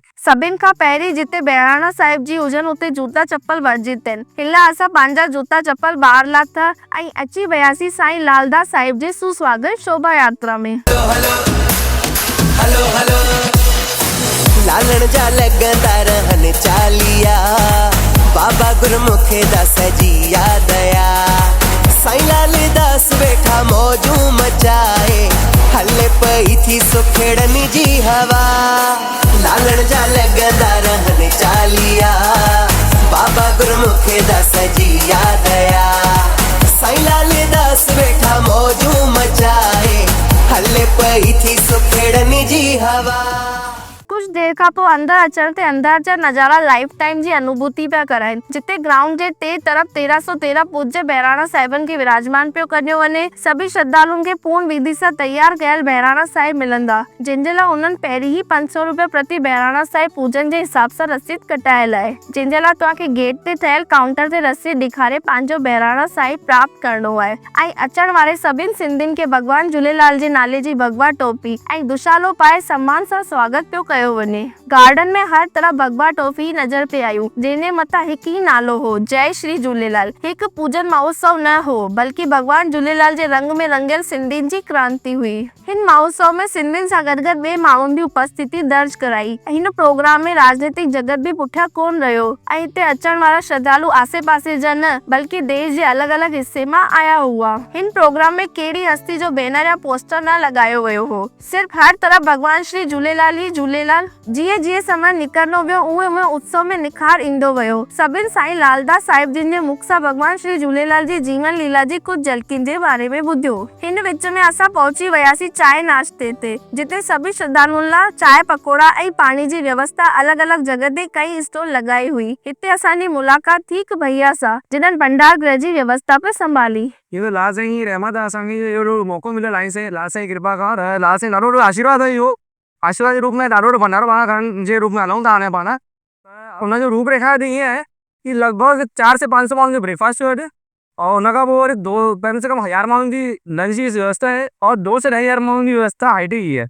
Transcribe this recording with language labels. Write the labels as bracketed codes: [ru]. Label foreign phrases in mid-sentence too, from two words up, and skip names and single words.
[sd] सभिनि खां पहिरीं जिते बहिराणा साहिब जी हुजनि उते जूता चप्पल वर्जित आहिनि। हिन लाइ असां पंहिंजा जूता चप्पल ॿाहिरि लाथा ऐं अची वियासीं साईं लालदास साहिब जे सुस्वागत शोभा यात्रा में। लालण जा लगंदा रहन चालिया, बाबा गुरमुख दास जी यादया, साईं लालदास वेठा मौजू मचाए, हले पई थी सुखेड़नी जी हवा। लालण जा लगंदा रहन चालिया, बाबा गुरमुख दास जी यादया, साईं लालदास वेठा मौजू मचाए, हले पई थी सुखेड़नी जी हवा। कुछ देर खां पोइ अंदर अचण ते अंदर जा नज़ारा [en] life time [sd] जी अनुभूति पिया कराइनि, जिते ग्राउंड जे टे तरफ़ 1313 पूज्य बहिराणा साहिबनि खे विराजमान पियो कयो वञे। सभी श्रद्धालुअनि खे पूर्ण विधि सां तैयार कयल बहिराणा साहिब मिलंदा, जंहिंजे लाइ उन्हनि पहिरीं ही 500 रुपया प्रति बहिराणा साहिब पूजन जे हिसाब सां रसीद कटायल आहे, जंहिंजे लाइ तव्हांखे गेट ते ठहियल काउंटर ते रसीद ॾेखारे पंहिंजो बहिराणा साहिब प्राप्त करणो आहे। ऐं अचण वारे सभिनि सिंधियुनि खे भॻवान झूलेलाल जे नाले जी भगवा टोपी ऐं दुशालो पाए सम्मान सां स्वागत पियो कयो वञे। गार्डन में हर तरफ भगवा टोपी नजर पे आयूं, जंहिंजे मथां हिकु ई नालो हो, जय श्री झूलेलाल। हिकु पूजन महोत्सव न हो, बल्कि भगवान झूलेलाल जे रंग में रंगियल सिंधियुनि जी क्रांति हुई। हिन महोत्सव में सिंधियुनि सां गॾु गॾु ॿिए माण्हुनि जी उपस्थिति दर्ज कराई। हिन प्रोग्राम में राजनीतिक जगत बि पुठियां कोन रहियो ऐं हिते अचण वारा श्रद्धालु आसे पासे जा न, बल्कि देश जे अलॻि अलॻि हिस्से मां आया हुआ। हिन प्रोग्राम में कहिड़ी हस्ती जो बैनर या पोस्टर न लॻायो वियो हो, सिर्फ़ हर तरफ भगवान श्री झूलेलाल ही झूलेलाल। जीअं जीअं समय निकिरंदो वियो उहे उहे उत्सव में निखार ईंदो वियो। सभिनि साईं लालदास साहिब जिन जे मुख सां भगवान श्री झूलेलाल जी जीवन लीला जी कुछ झलकियुनि जे बारे में ॿुधियो। हिन विच में असां पहुची वियासीं चाय नाश्ते ते, जिते सभी श्रद्धालुअनि लाइ चाय पकोड़ा ऐं पाणी जी व्यवस्था अलॻि अलॻि जगह ते कई स्टॉल लॻाई हुई। हिते असांजी मुलाक़ात थी हिकु भैया सां, जिन्हनि भंडार गृह जी व्यवस्था पे संभाली। [hi] ये तो [sd] लाल साईं रहमत आहे, असांखे इहो मौक़ो मिलियो लाइन से लाल साईं कृपा खां। लाल साईं ॾाढो आशीर्वाद आहे, इहो आशीर्वाद जे रूप में ॾाढो भंडारो पाण जे रूप में हलूं था हाणे पाण। हुनजो रूपरेखा त ईअं आहे कि लॻभॻि 400 से 500 माण्हुनि जो ब्रेकफास्ट जो और हुनखां पोइ वरी [hi] कम से कम [sd] 1000 माण्हुनि जी लंच जी व्यवस्था आहे और 2 से 2,000 माण्हुनि जी व्यवस्था हाइट ही है।